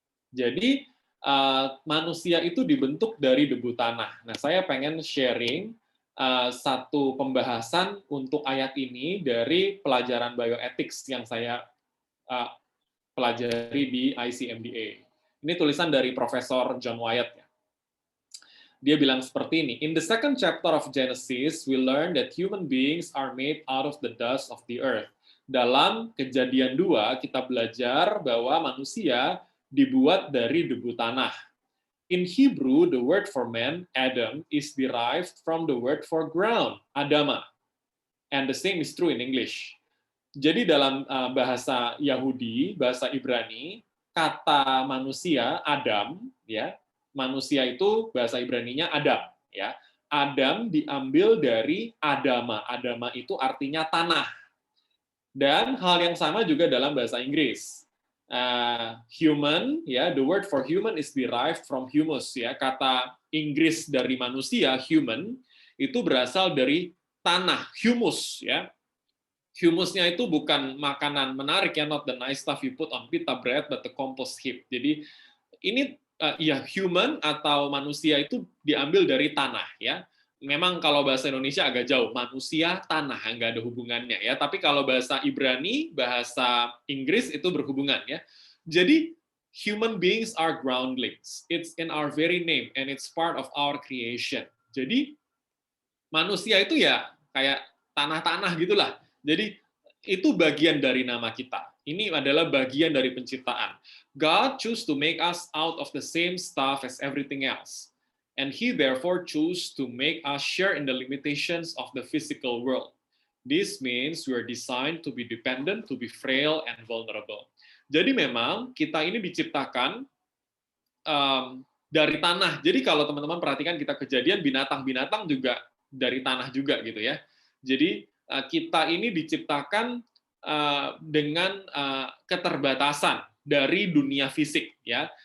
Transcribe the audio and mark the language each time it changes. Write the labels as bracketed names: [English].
[Indonesian] Jadi manusia itu dibentuk dari debu tanah. Nah, saya pengen sharing satu pembahasan untuk ayat ini dari pelajaran bioethics yang saya pelajari di ICMDA. Ini tulisan dari Profesor John Wyatt. Dia bilang seperti ini, [English] in the second chapter of Genesis, we learn that human beings are made out of the dust of the earth. [Indonesian] Dalam Kejadian 2, kita belajar bahwa manusia dibuat dari debu tanah. [English] In Hebrew, the word for man, Adam, is derived from the word for ground, Adama. And the same is true in English. [Indonesian] Jadi dalam bahasa Yahudi, bahasa Ibrani, kata manusia, Adam, ya, manusia itu bahasa Ibraninya Adam, ya. Adam diambil dari Adama. Adama itu artinya tanah. Dan hal yang sama juga dalam bahasa Inggris. [English] Human, ya, the word for human is derived from humus, ya. [Indonesian] Kata Inggris dari manusia, human, itu berasal dari tanah, humus, ya. Humusnya itu bukan makanan menarik ya, [English] not the nice stuff you put on pita bread, but the compost heap. [Indonesian] Jadi ini ya human atau manusia itu diambil dari tanah ya. Memang kalau bahasa Indonesia agak jauh, manusia tanah nggak ada hubungannya ya. Tapi kalau bahasa Ibrani, bahasa Inggris itu berhubungan ya. [English] Jadi human beings are groundlings. It's in our very name and it's part of our creation. [Indonesian] Jadi manusia itu ya kayak tanah-tanah gitulah. Jadi itu bagian dari nama kita. Ini adalah bagian dari penciptaan. [English] God choose to make us out of the same stuff as everything else. And he therefore choose to make us share in the limitations of the physical world. This means we are designed to be dependent, to be frail and vulnerable. [Indonesian] Jadi memang kita ini diciptakan dari tanah. Jadi kalau teman-teman perhatikan kita Kejadian, binatang-binatang juga dari tanah juga gitu ya. Jadi kita ini diciptakan dengan keterbatasan dari dunia fisik ya.